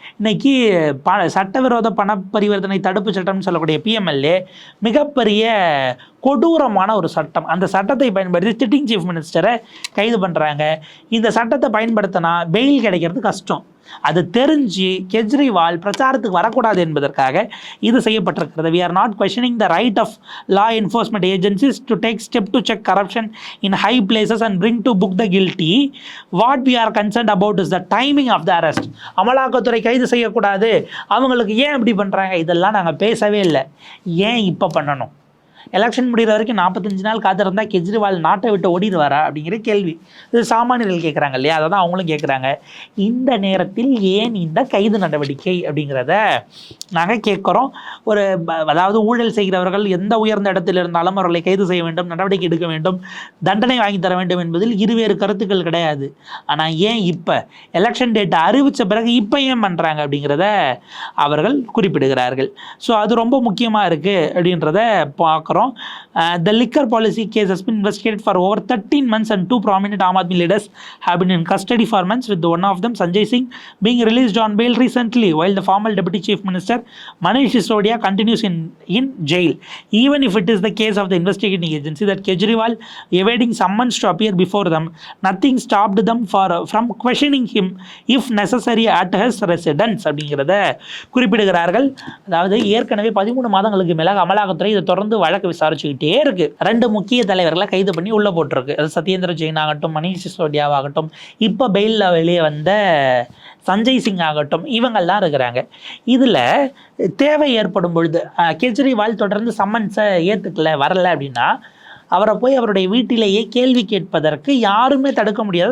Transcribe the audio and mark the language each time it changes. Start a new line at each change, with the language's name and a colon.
Tamil: இன்னைக்கு சட்டவிரோத பண பரிவர்த்தனை தடுப்பு சட்டம்னு சொல்லக்கூடிய பிஎம்எல்ஏ மிகப்பெரிய கொடூரமான ஒரு சட்டம். அந்த சட்டத்தை பயன்படுத்தி சிட்டிங் சீஃப் மினிஸ்டரை கைது பண்ணுறாங்க. இந்த சட்டத்தை பயன்படுத்தினா பெயில் கிடைக்கிறது கஷ்டம். அது தெரிஞ்சு கெஜ்ரிவால் பிரச்சாரத்துக்கு வரக்கூடாது என்பதற்காக இது செய்யப்பட்டிருக்கிறது.
English: We are not questioning the right of law enforcement agencies to take step to check corruption in high places and bring to book the guilty. What we are concerned about is the timing of the arrest.
Tamil: அமலாக்கத்துறை கைது செய்யக்கூடாது, அவங்களுக்கு ஏன் இப்படி பண்ணுறாங்க, இதெல்லாம் நாங்கள் பேசவே இல்லை. ஏன் இப்போ பண்ணணும்? எலெக்ஷன் முடிகிற வரைக்கும் 45 நாள் காத்திருந்தால் கெஜ்ரிவால் நாட்டை விட்டு ஓடிடுவாரா அப்படிங்கிற கேள்வி இது சாமானியர்கள் கேட்குறாங்க இல்லையா? அதை தான் அவங்களும் கேட்குறாங்க. இந்த நேரத்தில் ஏன் இந்த கைது நடவடிக்கை அப்படிங்கிறத நாங்கள் கேட்குறோம். அதாவது ஊழல் செய்கிறவர்கள் எந்த உயர்ந்த இடத்தில் இருந்தாலும் அவர்களை கைது செய்ய வேண்டும், நடவடிக்கை எடுக்க வேண்டும், தண்டனை வாங்கி தர வேண்டும் என்பதில் இருவேறு கருத்துக்கள் கிடையாது. ஆனால் ஏன் இப்போ எலெக்ஷன் டேட்டை அறிவித்த பிறகு இப்போ ஏன் பண்ணுறாங்க அப்படிங்கிறத அவர்கள் குறிப்பிடுகிறார்கள். ஸோ அது ரொம்ப முக்கியமாக இருக்குது அப்படின்றத பார்க்குறோம்.
English: The liquor policy case has been investigated for over 13 months and 2 prominent Aam Aadmi leaders have been in custody for months, with one of them, Sanjay Singh, being released on bail recently, while the former Deputy Chief Minister Manish Sisodia continues in jail. Even if it is the case of the investigating agency that Kejriwal evading summons to appear before them, nothing stopped them from questioning him if necessary at his residence
Tamil: அப்படிங்கிறத குறிப்பிடுகிறார்கள். அதாவது ஏற்கனவே 13 மாதங்களுக்கு மேலாக அமலாக்கத்துறை இதை தொடர்ந்து வழக்கு விசாரிச்சுக்கிட்டே இருக்கு. 2 முக்கிய தலைவர்களை கைது பண்ணி உள்ள போட்டிருக்கு. அது சத்யேந்திர ஜெயின் ஆகட்டும், மணிஷ் சிசோடியாவாகட்டும், இப்போ பெயிலில் வெளியே வந்த சஞ்சய் சிங் ஆகட்டும், இவங்கள்லாம் இருக்கிறாங்க. இதில் தேவை ஏற்படும் பொழுது கெஜ்ரிவால் தொடர்ந்து சம்மன்ஸை வரல அப்படின்னா அவரை போய் அவருடைய வீட்டிலேயே கேள்வி கேட்பதற்கு யாருமே தடுக்க முடியாது.